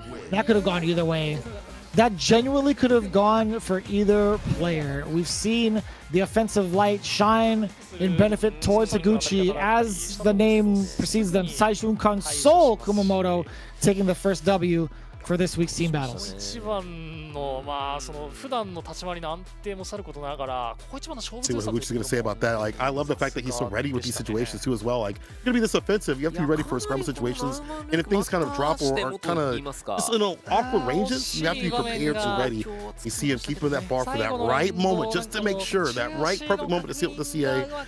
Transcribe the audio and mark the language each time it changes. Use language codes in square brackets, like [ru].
[en] That could have gone either way. That genuinely could have gone for either player. We've seen the offensive light shine in benefit towards Higuchi as the name precedes them. Saishunkan Soul Kumamoto taking the first W for this week's team battles. [ja] 一番のその普段の立ち回りの安定もさることながら、ここ一番の勝負 [en] See what Higuchi's going to say about that. Like, I love the fact that he's so ready with these situations too as well. Like, you're going to be this offensive, you have to be ready for scramble situations. And if things kind of drop or are kind of just awkward ranges, you have to be prepared and ready. You see him keeping that bar for that right moment, just to make sure that right perfect moment to seal with the CA.